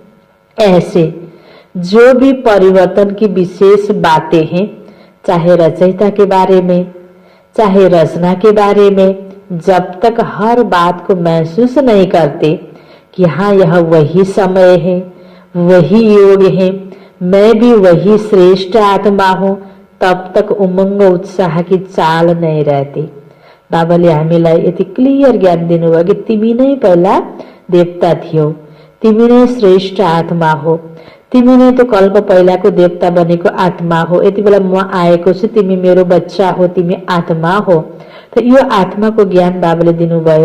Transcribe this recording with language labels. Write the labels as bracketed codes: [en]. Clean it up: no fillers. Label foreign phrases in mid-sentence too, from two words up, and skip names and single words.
[hi] ऐसे जो भी परिवर्तन की विशेष बातें हैं, चाहे रचयिता के बारे में, चाहे रचना के बारे में, जब तक हर बात को महसूस नहीं करते कि हाँ यह वही समय है, वही योग है, मैं भी वही श्रेष्ठ आत्मा हूँ, तब तक उमंग उत्साह की चाल नहीं रहती। [ne] बाबाले हामीलाई यति क्लियर ज्ञान दिनुभयो कि तिमी नै पहिला देवता थियौ, तिमी नै श्रेष्ठ आत्मा हो, तिमी नै तो कल्प पहिलाको देवता बनेको आत्मा हो। यति बेला म आएको छु, तिमी मेरो बच्चा हो, तिमी आत्मा हो। तो यो आत्माको ज्ञान बाबाले दिनुभयो।